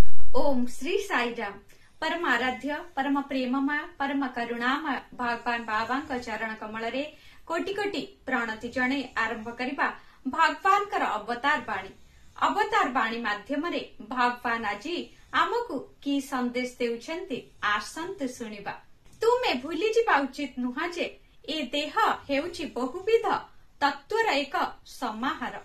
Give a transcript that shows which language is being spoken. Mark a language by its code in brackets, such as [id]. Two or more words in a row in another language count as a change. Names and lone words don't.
[or] ଓମ ଶ୍ରୀ ସାଈରାମ। ପରମ ଆରାଧ୍ୟ ପରମ ପ୍ରେମମୟ ପରମ କରୁଣାମୟ ଭଗବାନ ବାବା ଚରଣ କମଳ ରେ କୋଟି କୋଟି ପ୍ରଣତି ଜଣେ ଆରମ୍ଭ କରିବା ଭଗବାନ ଅବତାର ବାଣୀ ମାଧ୍ୟମ ରେ ଭଗବାନ ଆଜ ଆମକୋ କୀ ସନ୍ଦେଶ ଦେଉଛନ୍ତି ଆସନ୍ତ ସୁନିବା। ତୁମେ ଭୂଲୀ ଜିବା ଉଚିତ ନୁହା ଜେ ଏ ଦେହ ହେଉଛି ବହୁବିଧ ତତ୍ୱର ଏକ ସମାହାର।